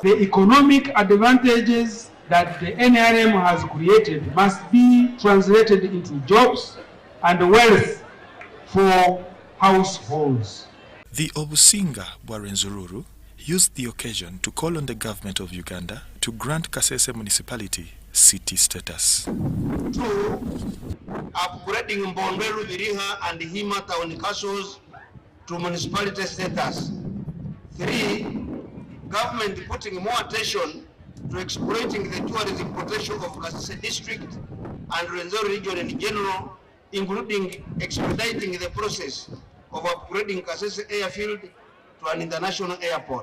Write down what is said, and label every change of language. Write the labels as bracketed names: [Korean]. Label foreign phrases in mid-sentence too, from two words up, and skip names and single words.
[English] The economic advantages that the NRM has created must be translated into jobs and wealth for households. The Obusinga Bwarenzururu used the occasion to call on the government of Uganda to grant Kasese municipality city status. Upgrading Mbonderu, Viriha and Hima town castles to municipality status. 3, government putting more attention to exploiting the tourism potential of Kasese district and Rwenzori region in general, including expediting the process of upgrading Kasese airfield to an international airport.